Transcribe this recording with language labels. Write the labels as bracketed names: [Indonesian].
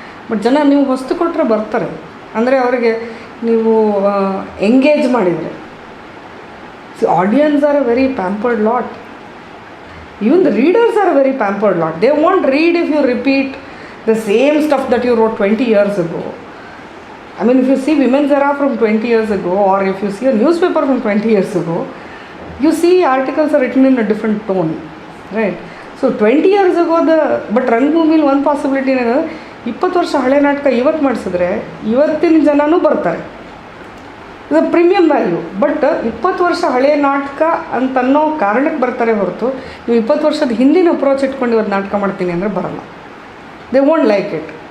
[Kannada] But ಜನ ನೀವು ಹೊಸ್ತು ಕೊಟ್ಟರೆ ಬರ್ತಾರೆ, ಅಂದರೆ ಅವರಿಗೆ ನೀವು ಎಂಗೇಜ್ ಮಾಡಿದರೆ. [English] Audience are a very pampered lot. Even the readers are a very pampered lot. They want read if you repeat the same stuff that you wrote 20 years ago. I mean, if you see Women's Era from 20 years ago, or if you see a newspaper from 20 years ago, you see articles are written in a different tone, right? So 20 years ago, but [Kannada] ರಂಗಭೂಮಿಲಿ ಒಂದು possibility ಏನಂದರೆ 20 ವರ್ಷ ಹಳೆ ನಾಟಕ ಇವತ್ತು ಮಾಡಿಸಿದ್ರೆ ಇವತ್ತಿನ ಜನನೂ ಬರ್ತಾರೆ. ಇದು ಪ್ರೀಮಿಯಂ ವ್ಯಾಲ್ಯೂ. ಬಟ್ 20 ವರ್ಷ ಹಳೆಯ ನಾಟಕ ಅಂತನ್ನೋ ಕಾರಣಕ್ಕೆ ಬರ್ತಾರೆ ಹೊರತು, ನೀವು 20 ವರ್ಷದ ಹಿಂದಿನ ಅಪ್ರೋಚ್ ಇಟ್ಕೊಂಡು ಇವತ್ತು ನಾಟಕ ಮಾಡ್ತೀನಿ ಅಂದರೆ ಬರಲ್ಲ. [English] They won't like it.